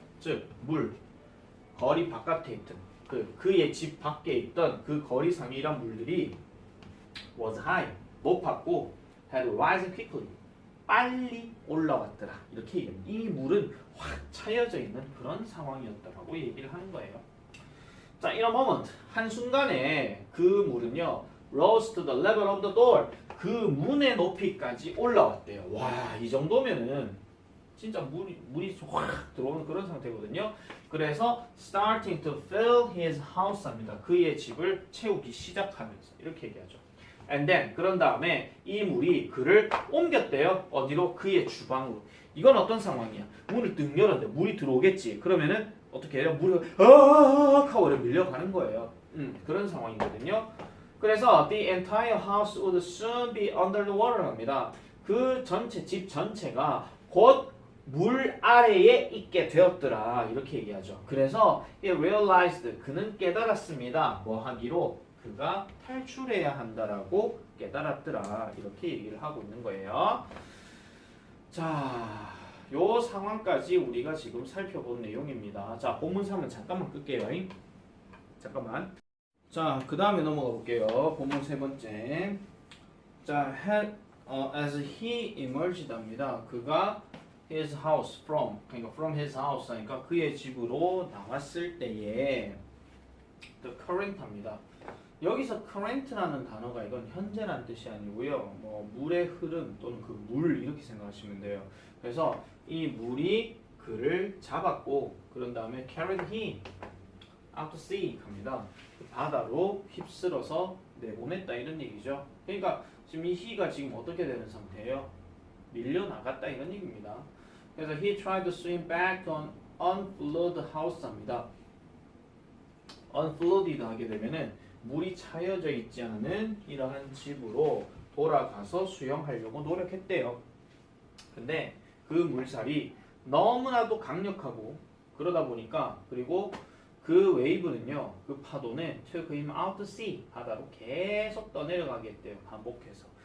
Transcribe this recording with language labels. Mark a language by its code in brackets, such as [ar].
[ko] 즉 물 거리 바깥에 있던 그의 집 밖에 있던 그 거리상이란 물들이 [en] was high [ko] 높았고 [en] had risen quickly [ko] 빨리 올라왔더라 이렇게 얘기합니다. 이 물은 확 차여져 있는 그런 상황이었다라고 얘기를 하는 거예요. [en] 자, in a moment [ko] 한순간에 그 물은요 [en] rose to the level of the door [ko] 그 문의 높이까지 올라왔대요. 와, 이 정도면은 진짜 물이 확 들어오는 그런 상태거든요. [en] 그래서 starting to fill his house 합니다. [ko] 그의 집을 채우기 시작하면서 이렇게 얘기하죠. [en] And then [ko] 그런 다음에 이 물이 그를 옮겼대요. 어디로? 그의 주방으로. 이건 어떤 상황이야? 문을 뜬 열었는데 물이 들어오겠지. 그러면은 어떻게 해요? 물이 하고 밀려가는 거예요. 그런 상황이거든요. [en] 그래서 the entire house would soon be under the water 합니다. [ko] 그 전체 집 전체가 곧 물 아래에 있게 되었더라 이렇게 얘기하죠. 그래서 [en] he realized [ko] 그는 깨달았습니다. 뭐 하기로? 그가 탈출해야 한다라고 깨달았더라 이렇게 얘기를 하고 있는 거예요. 자, 요 상황까지 우리가 지금 살펴본 내용입니다. 자, 본문 3은 잠깐만 끌게요. 잠깐만. 자, 그 다음에 넘어가 볼게요. 본문 세 번째. [en] 자, as he emerged 합니다. [ko] 그가 [en] his house [ko] 그러니까 [en] from his house [ko] 하니까 그의 집으로 나왔을 때에 [en] the current [ko] 합니다. 여기서 current라는 단어가 이건 현재라는 뜻이 아니고요. 뭐 물의 흐름 또는 그 물 이렇게 생각하시면 돼요. 그래서 이 물이 그를 잡았고 그런 다음에 [en] carried him out to sea [ko] 합니다. 바다로 휩쓸어서 내보냈다 이런 얘기죠. 그러니까 지금 이 he가 지금 어떻게 되는 상태예요? 밀려나갔다 이런 얘기입니다. [en] 그래서 he tried to swim back to an unflooded house 합니다. [ko] unflooded 하게 되면은 물이 차여져 있지 않은 이러한 집으로 돌아가서 수영하려고 노력했대요. 근데 그 물살이 너무나도 강력하고 그러다 보니까 그리고 그 웨이브는요, 그 파도는 [en] took him out to sea, [ko] 바다로 계속 떠내려가게 했대요. 반복해서.